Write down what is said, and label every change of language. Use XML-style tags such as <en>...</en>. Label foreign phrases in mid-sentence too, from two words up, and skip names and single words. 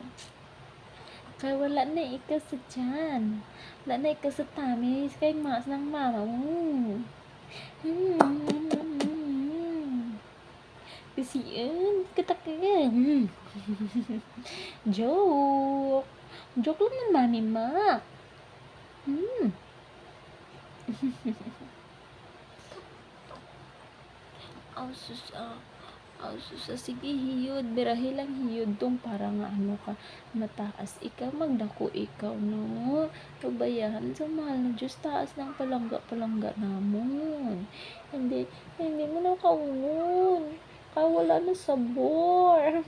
<hil>Kaya wala na ikaw sa tiyan. Wala na ikaw sa tamis kay mas ng mama mo.</hil> <tl>Kasi yun, katakin. Joke lang ng mami ma.</tl> <hil>Aw sus sige hiyod birahe lang hiyod tong para nga ano ka mataas ikaw magdako ikaw no pabayahan sa mahal na Diyos taas ng palangga namon hindi mo na kaunon kaya wala na sabor.</hil>